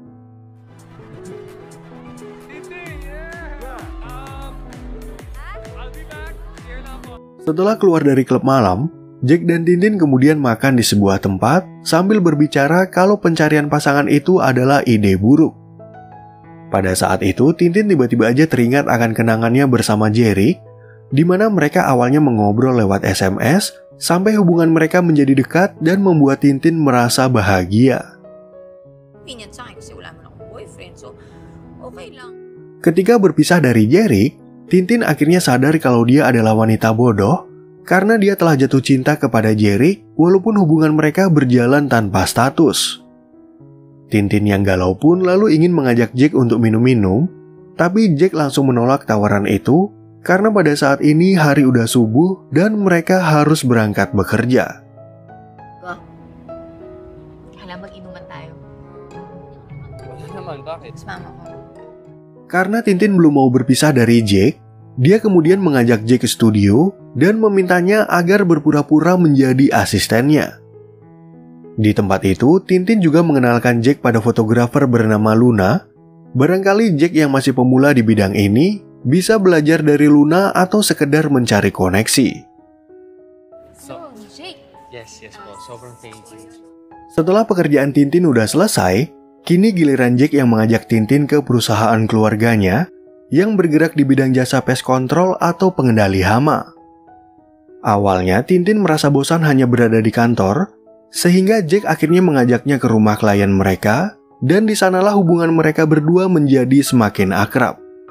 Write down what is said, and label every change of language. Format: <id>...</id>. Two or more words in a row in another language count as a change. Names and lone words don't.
<id>Setelah keluar dari klub malam, Jack dan Tintin kemudian makan di sebuah tempat sambil berbicara kalau pencarian pasangan itu adalah ide buruk. Pada saat itu, Tintin tiba-tiba aja teringat akan kenangannya bersama Jerick, di mana mereka awalnya mengobrol lewat SMS sampai hubungan mereka menjadi dekat dan membuat Tintin merasa bahagia.</id> <tl>Convenient sa akin kasi wala man akong boyfriend, so okay lang.</tl> <id>Ketika berpisah dari Jerick, Tintin akhirnya sadar kalau dia adalah wanita bodoh karena dia telah jatuh cinta kepada Jerick walaupun hubungan mereka berjalan tanpa status. Tintin yang galau pun lalu ingin mengajak Jack untuk minum-minum, tapi Jack langsung menolak tawaran itu karena pada saat ini hari udah subuh dan mereka harus berangkat bekerja.</id> <tl>Kailangan mag-inuman tayo. Wala naman, bakit? Mas mama ko.</tl> <id>Karena Tintin belum mau berpisah dari Jack, dia kemudian mengajak Jack ke studio dan memintanya agar berpura-pura menjadi asistennya. Di tempat itu, Tintin juga mengenalkan Jack pada fotografer bernama Luna. Barangkali Jack yang masih pemula di bidang ini bisa belajar dari Luna atau sekedar mencari koneksi.</id> <en>So, Jake,</en> <tl>Yes po. Sobrang</tl> <en>thank you.</en> <id>Setelah pekerjaan Tintin udah selesai, kini giliran Jack yang mengajak Tintin ke perusahaan keluarganya yang bergerak di bidang jasa</id> <en>pest control</en> <id>atau pengendali hama. Awalnya Tintin merasa bosan hanya berada di kantor, sehingga Jack akhirnya mengajaknya ke rumah klien mereka, dan di sanalah hubungan mereka berdua menjadi semakin akrab.</id>